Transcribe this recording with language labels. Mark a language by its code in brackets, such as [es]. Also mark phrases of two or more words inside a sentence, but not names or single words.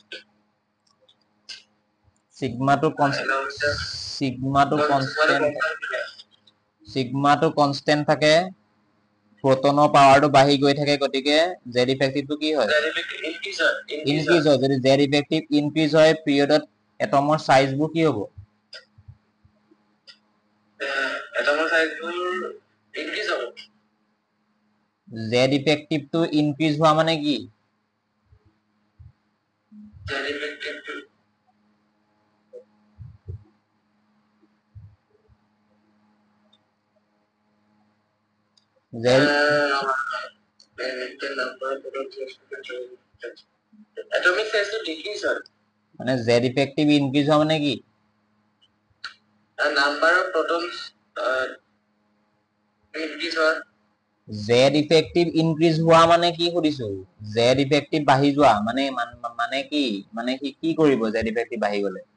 [as] সিগমাটো কনস্ট্যান্ট থাকে প্রোটনৰ পাৱাৰটো বাঢ়ি গৈ থাকে গতিকে জেড ইফেক্টিভটো কি হয় ইনক্ৰিজ হয় যদি জেড ইফেক্টিভ ইনক্ৰিজ হয় পিৰিয়ডত এটমৰ সাইজবোৰ কি হ'ব এটমৰ সাইজবোৰ ইনক্ৰিজ হ'ব জেড ইফেক্টিভটো ইনক্ৰিজ হোৱা মানে কি [en] জেড ইফেক্টিভটো atomic size to decrease হয় [as] মানে [en] z effective increase [as] হয় মানে কি [en] number of protons increase হয় z effective increase [as] হোৱা মানে কি সুধিছো [en] z effective [as] বাঢ়ি যোৱা মানে কি কৰিব [en] z effective [as] বাঢ়ি গলে